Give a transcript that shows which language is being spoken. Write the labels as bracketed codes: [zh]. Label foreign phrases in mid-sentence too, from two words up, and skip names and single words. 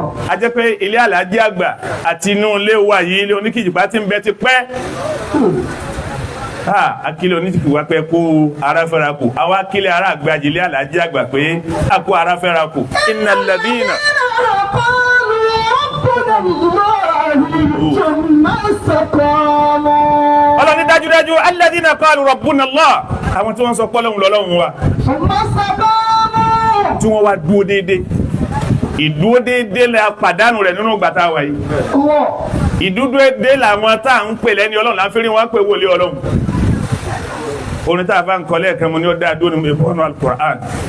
[yo] a jẹ́ pé ilé Àlàájì àgbà àti inú ilé wa yìí ilé oníkìjìpá ti ń bẹ ti pẹ́ akílẹ̀ oníkìjìpá pẹ́ kó ara fẹ́ra kù àwọn akílẹ̀ ara àgbàjì ilé Àlàájì àgbà pé a kó ara fẹ́ra kù [ar] إن الذين [yo] Ọlọ́run dájúdájú [ar] الذين قالوا ربنا الله [yo] àwọn tí wọ́n sọ pé Ọlọ́run lọ́lọ́run wa tí wọ́n wá dúó déédéé ìdúó déédéé la pàdánù rẹ̀ nínú ìgbà tá a wà yìí ìdúdó déédéé làwọn tá à ń pè lẹ́ni Ọlọ́run láfírí wọn pè wòlé Ọlọ́run orin tá a bá ń kọ lẹ́ẹ̀kan mo ní ó dáa dúró ní ìbọnú Al-Qur'an